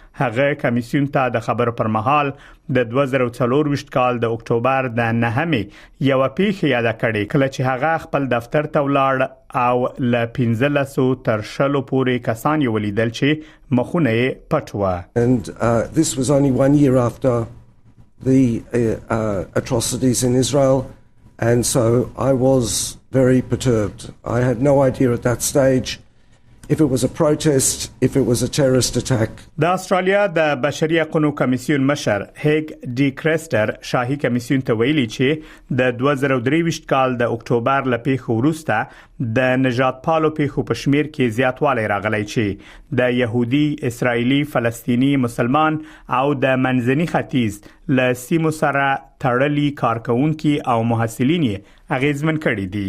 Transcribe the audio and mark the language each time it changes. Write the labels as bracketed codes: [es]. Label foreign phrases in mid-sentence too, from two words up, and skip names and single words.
[ps] هغه کمیسیون ته د خبرو پر مهال د 2024 کال د اکتوبر د 9 یو پیښه یاد کړې کله چې هغه خپل دفتر ته ولاړ او ل 15 تر 20 پورې کسان یې ولیدل چې مخونه یې پټ و. [en] And this was only 1 year after the atrocities in Israel, and so I was very perturbed. I had no idea at that stage if it was a protest, if it was a terrorist attack. [ps] د استرالیا د بشري حقوقو کمیسیون مشر هیګ ډي کرستر شاهي کمیسیون ته ویلي چې د 2023 کال د اکتوبر لپاره وروسته د نجات پالو پیښو په شمیر کې زیاتوالی راغلی چې د يهودي، اسرایلی، فلسطینی، مسلمان او د منځني ختیځ له سیمو سره تړلي کارکونکو او محصلین اغیزمن کړي دي.